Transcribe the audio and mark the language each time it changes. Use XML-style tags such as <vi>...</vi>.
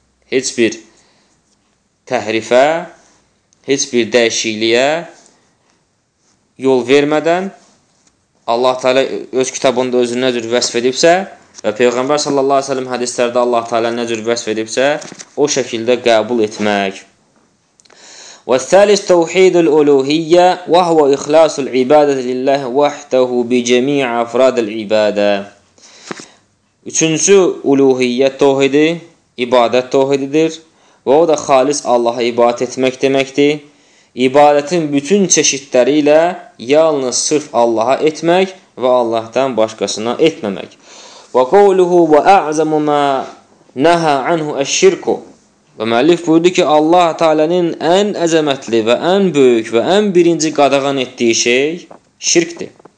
<az>Heç bir təhrifə, heç bir dəyişikliyə yol vermədən Allah Teala öz kitabında özünü nə cür vəsf edibsə və Peyğəmbər sallallahu aleyhi ve sellem hədislərdə Allah Teala nə cür vəsf edibsə, o şəkildə qəbul etmək.</az> <ar>والثالث توحيد الألوهية وهو إخلاص العبادة لله وحده بجميع أفراد العبادة.</ar> <az>Üçüncü uluhiyyət tövhidi, ibadət tövhididir və o da xalis Allah'a ibadət etmək deməkdir. İbadətin bütün çeşitləri ilə yalnız sırf Allah'a etmək və Allah'tan başqasına etməmək.</az> <ar>وَقَوْلُهُ وَأَعْزَمُ مَا نَهَا عَنْهُ الشِّرْكُ</ar> <az>Və müəllif buyurdu ki, Allah Teala'nın ən əzəmətli və ən böyük və ən birinci qadağan etdiyi şey şirkdir.</az>